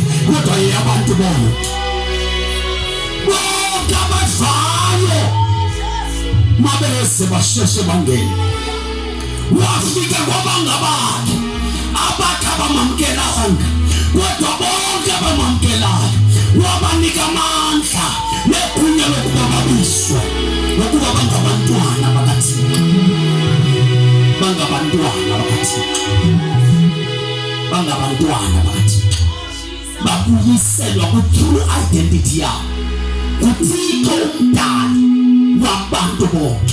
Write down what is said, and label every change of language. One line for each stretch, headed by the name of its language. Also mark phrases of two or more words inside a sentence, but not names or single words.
Xhosa: Kodwa abantu bonke. Bonke abadlayo. Mabeze basheshe bangene. Wafika kwabangabakhe. Abamamkelanga, kodwa bonke abamamkelayo wabanika amandla negunya lokuba babiswe, ukuba bangabantwana bakaThixo. abangabantwana bakaThixo babuyiselwa ku-
English: true identity
Xhosa: yabo kuThixo umdali wabantu bonke.